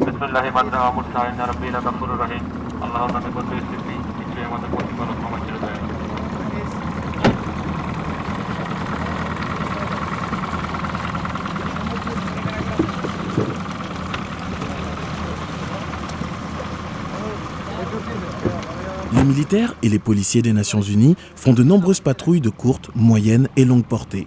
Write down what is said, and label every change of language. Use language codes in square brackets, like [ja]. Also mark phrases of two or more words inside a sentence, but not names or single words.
[bn] আল্লাহর নামে বলতে এসেছি, নিশ্চয়ই আমাদের প্রতিপালক ক্ষমা করে দেয়। [fr] Les militaires et les policiers des Nations Unies font de nombreuses patrouilles de courte, moyenne et longue portée.